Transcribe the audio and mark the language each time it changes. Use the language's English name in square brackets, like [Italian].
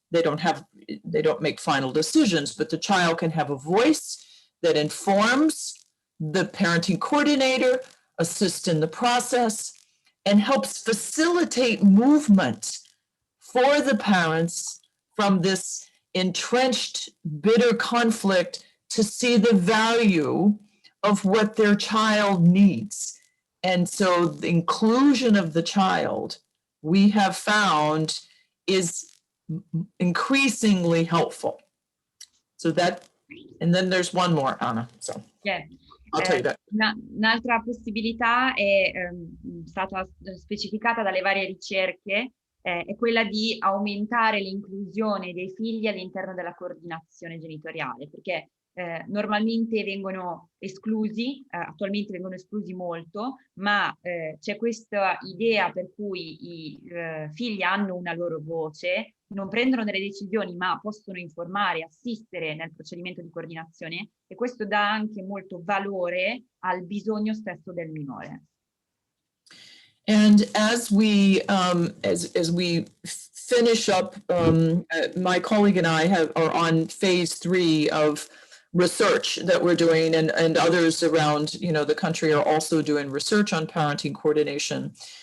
[English] They don't make final decisions, but the child can have a voice that informs the parenting coordinator, assists in the process, and helps facilitate movement for the parents from this entrenched, bitter conflict to see the value of what their child needs. And so the inclusion of the child, we have found, is increasingly helpful. So that, and then there's one more, Anna, so yeah. I'll tell you that. [Italian] Un'altra possibilità è stata specificata dalle varie ricerche, è quella di aumentare l'inclusione dei figli all'interno della coordinazione genitoriale, perché normalmente vengono esclusi, attualmente vengono esclusi molto, ma c'è questa idea per cui i figli hanno una loro voce, non prendono delle decisioni ma possono informare, assistere nel procedimento di coordinazione, e questo dà anche molto valore al bisogno stesso del minore. [English] And as we finish up, my colleague and I are on phase 3 of research that we're doing, and others around the country are also doing research on parenting coordination.